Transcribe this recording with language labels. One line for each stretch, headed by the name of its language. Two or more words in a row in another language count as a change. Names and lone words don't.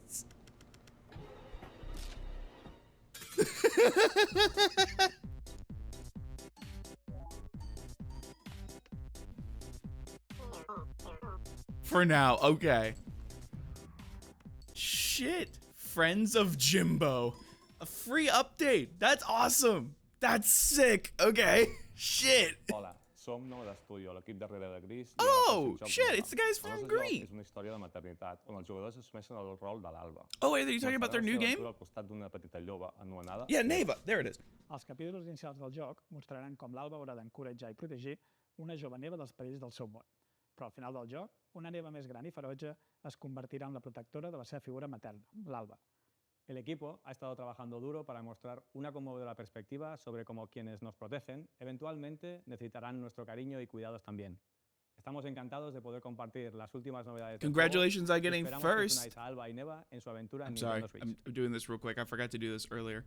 English: For now, okay. Shit. Friends of Jimbo. A free update. That's awesome. That's sick. Okay. Shit.
Catalan: Hola, som nou d'estudi, l'equip darrere de Gris.
English: Oh, shit, it's the guys from Green.
Catalan: És una història de maternitat, on els jugadors assumeixen el rol de l'Alba.
English: Oh, wait, are you talking about their new game?
Catalan: Al costat d'una petita lloba anomenada...
English: Yeah, Neva. There it is.
Catalan: Els capítols inicials del joc mostraran com l'Alba haurà d'encoratjar i protegir una jove neva dels perills del seu món. Però al final del joc, una neva més gran i ferotge es convertirà en la protectora de la seva figura materna, l'Alba.
Spanish: El equipo ha estado trabajando duro para mostrar una conmovedora perspectiva sobre cómo quienes nos protegen eventualmente necesitarán nuestro cariño y cuidados también. Estamos encantados de poder compartir las últimas novedades del juego.
English: Congratulations on getting
Spanish: Esperamos que
English: first.
Spanish: unáis a Alba y Neva en su aventura en
English: I'm sorry.
Spanish: Nintendo Switch.
English: I'm doing this real quick. I forgot to do this earlier.